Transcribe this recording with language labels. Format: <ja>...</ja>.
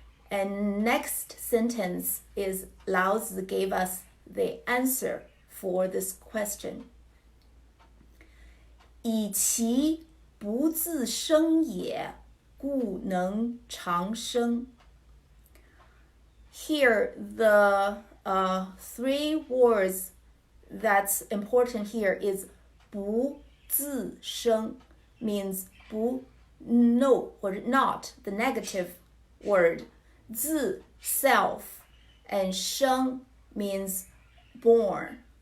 <en>And next sentence is Lao Tzu gave us the answer for this question.</en> <zh>以其不自生也，故能长生.</zh> <en>Here, the three words that's important here is 不自生 means 不 no or not, the negative word. 自 self and 生 means born.</en>